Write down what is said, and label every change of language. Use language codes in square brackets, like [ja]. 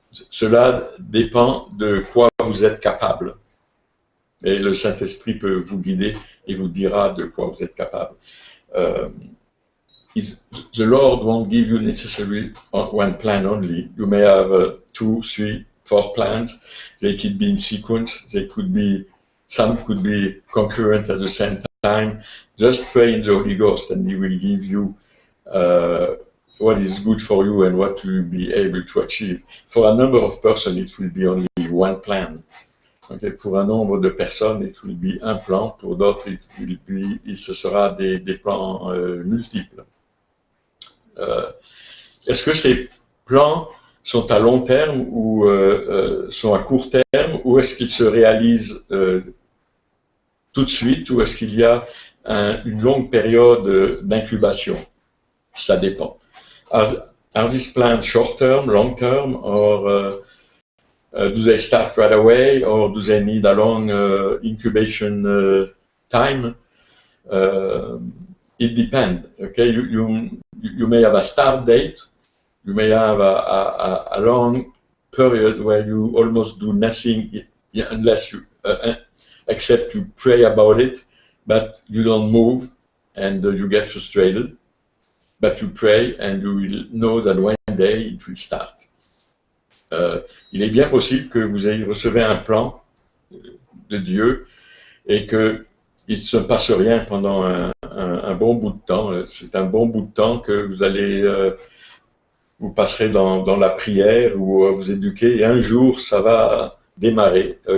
[fr] Cela dépend de quoi vous êtes capable. Et le Saint-Esprit peut vous guider et vous dira de quoi vous êtes capable. [en] The Lord won't give you necessarily one plan only. You may have 2, 3, 4 plans. They could be in sequence. Some could be concurrent at the same time. Just pray in the Holy Ghost and He will give you what is good for you and what you will be able to achieve. For a number of persons, it will be only one plan. [fr] Okay, pour un nombre de personnes, [en] it will be [fr] un plan. Pour d'autres, ce sera des plans multiples. Est-ce que ces plans sont à long terme ou sont à court terme, ou est-ce qu'ils se réalisent tout de suite, ou est-ce qu'il y a une longue période d'incubation? Ça dépend. [en] Are these plans short term, long term, or do they start right away, or do they need a long incubation time? It depends. Okay, you may have a start date, you may have a long period where you almost do nothing unless you, except you pray about it, but you don't move and you get frustrated. But you pray and you will know that one day it will start. [fr] Il est bien possible que vous ayez recevez un plan de Dieu et qu'il ne se passe rien pendant un bon bout de temps. C'est un bon bout de temps que vous allez, vous passerez dans la prière ou vous éduquer et un jour ça va démarrer.